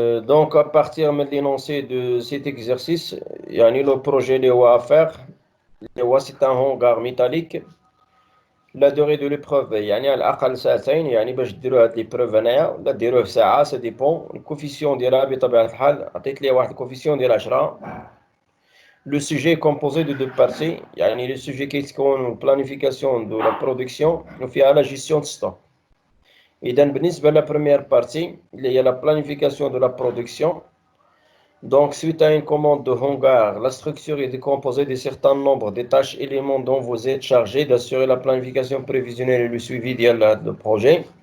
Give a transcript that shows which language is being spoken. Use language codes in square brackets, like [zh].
[fr] Donc à partir de l'énoncé de cet exercice, يعني le projet [ar] اللي هو [fr] à faire, c'est un hangar métallique. La durée de l'épreuve [ar] يعني على الأقل ساعتين، يعني باش ديروا هاد l'épreuve هنايا ولا ديروه في ساعة، [fr] ça dépend. [ar] الكوفيسيون ديالها بطبيعة الحال عطيت ليه واحد الكوفيسيون ديال 10. [fr] Le sujet est composé de deux parties. يعني le sujet [ar] كيتكون [fr] planification de la production [ar] وفيها [fr] la gestion de stock. [ar] إذا بالنسبة لا [fr] première partie [ar] اللي هي [fr] la planification de la production, donc suite à une commande de hangar, la structure est composée de certains nombres de tâches éléments dont vous êtes chargé d'assurer la planification prévisionnelle et le suivi du projet.